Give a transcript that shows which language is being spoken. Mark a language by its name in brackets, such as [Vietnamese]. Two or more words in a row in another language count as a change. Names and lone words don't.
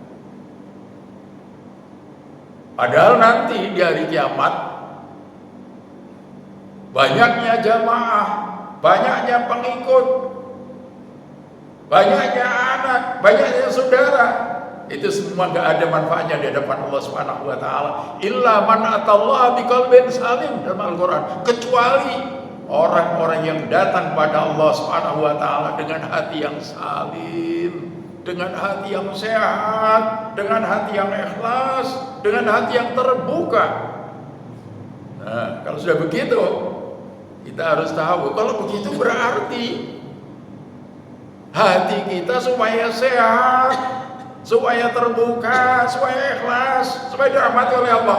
[Indonesian] Padahal nanti di hari kiamat banyaknya jamaah, banyaknya pengikut, banyaknya anak, banyaknya saudara, itu semua gak ada manfaatnya di hadapan Allah [Arabic] سبحانه وتعالى. إلا من أتى الله بقلب سليم [Indonesian] dalam Al-Qur'an, kecuali orang-orang yang datang pada Allah [Arabic] سبحانه وتعالى [Indonesian] dengan hati yang salim, dengan hati yang sehat, dengan hati yang ikhlas, dengan hati yang terbuka. Nah, kalau sudah begitu, kita harus tahu kalau begitu berarti hati kita supaya sehat, supaya terbuka, supaya ikhlas, supaya dirahmati oleh Allah.